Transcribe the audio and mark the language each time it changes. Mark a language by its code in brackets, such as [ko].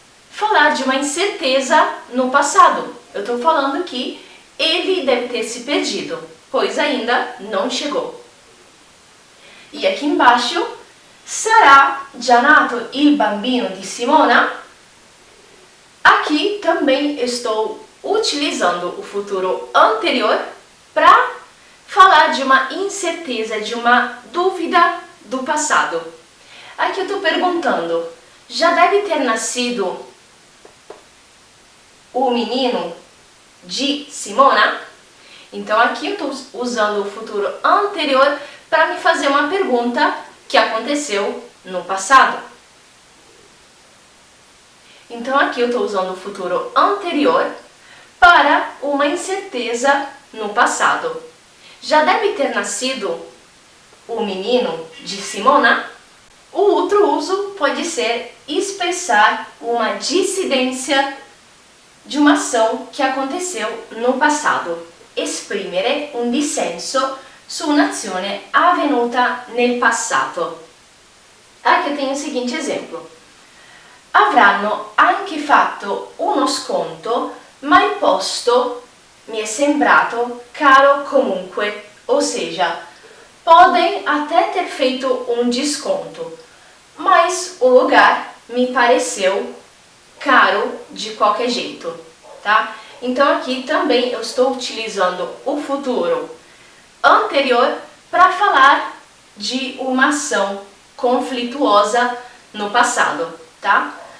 [pt] falar de uma incerteza no passado. Eu estou falando que ele deve ter se perdido, pois ainda não chegou. E aqui embaixo, [it] sarà già nato il bambino di Simona? [pt] Aqui também estou utilizando o futuro anterior para falar de uma incerteza, de uma dúvida do passado. Aqui eu estou perguntando, já deve ter nascido o menino de Simona? Então aqui eu estou usando o futuro anterior para me fazer uma pergunta que aconteceu no passado. Então aqui eu estou usando o futuro anterior para uma incerteza no passado. Já deve ter nascido o menino de Simona? O outro uso pode ser expressar uma dissidência de uma ação que aconteceu no passado. [it] Esprimere un dissenso su un'azione avvenuta nel passato. [pt] Aqui eu tenho o seguinte exemplo. [it] Avranno anche fatto uno sconto, ma il posto mi è sembrato caro comunque. [pt] Ou seja, podem até ter feito um desconto, mas o lugar me pareceu caro de qualquer jeito, tá? Então aqui também eu estou utilizando o futuro anterior para falar de uma ação conflituosa no passado, tá?